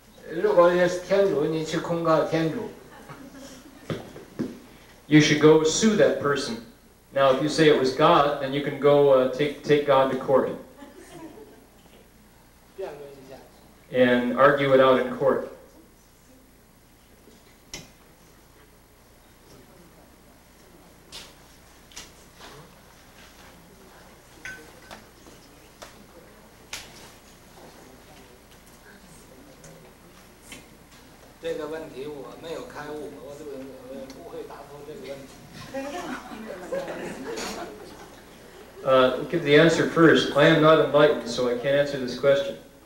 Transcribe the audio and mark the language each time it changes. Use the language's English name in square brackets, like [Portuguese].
[Chinese] 如果是天主，你去控告天主。 [English] You should go sue that person. Now, if you say it was God, then you can go take God to court [Chinese] 辩论一下。 [English] and argue it out in court. [Chinese] 这个问题我没有开悟，我不会答复这个问题。 [English] Give the answer first. I am not enlightened, so I can't answer this question.